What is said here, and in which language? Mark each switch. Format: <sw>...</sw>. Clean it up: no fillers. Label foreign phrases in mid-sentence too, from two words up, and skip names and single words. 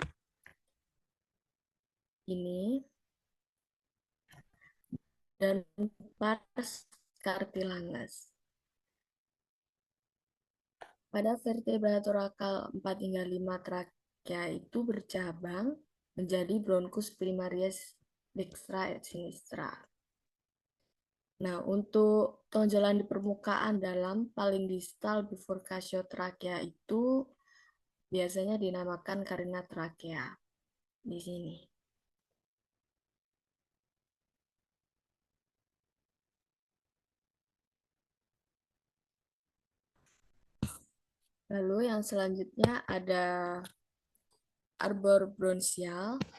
<id>Ini. Dan</id> <la>pars cartilages.</la> <id>Pada vertebra torakal 4 hingga 5 trakea itu bercabang menjadi bronkus</id> <la>primarius dextra et sinistra.</la> <id>Nah, untuk tonjolan di permukaan dalam paling distal bifurcatio trakea itu biasanya dinamakan carina trakea di sini. Lalu yang selanjutnya ada</id> <la>arbor bronchial.</la>